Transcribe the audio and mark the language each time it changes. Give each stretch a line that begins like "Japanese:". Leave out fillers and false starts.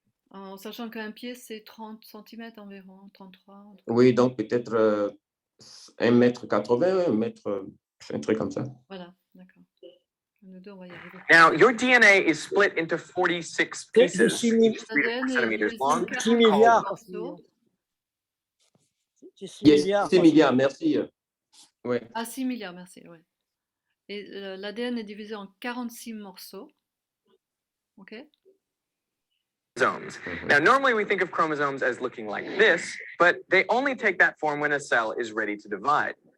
French: En sachant qu'un pied, c'est 30 cm environ, 33. Oui, donc peut-être 1,80 m, un truc comme ça. Voilà, d'accord. Nous deux, on va y arriver.
English: Now, your DNA is split into 46 pieces, each 3 to 4 centimeters long.
French: 6 milliards. Yes, 6 milliards, merci. Ouais. Ah, 6 milliards, merci. Ouais. Et l'ADN est divisé en 46 morceaux. OK? Chromosomes.
English: Now, normally we think of chromosomes as looking like this, but they only take that form when a cell is ready to divide.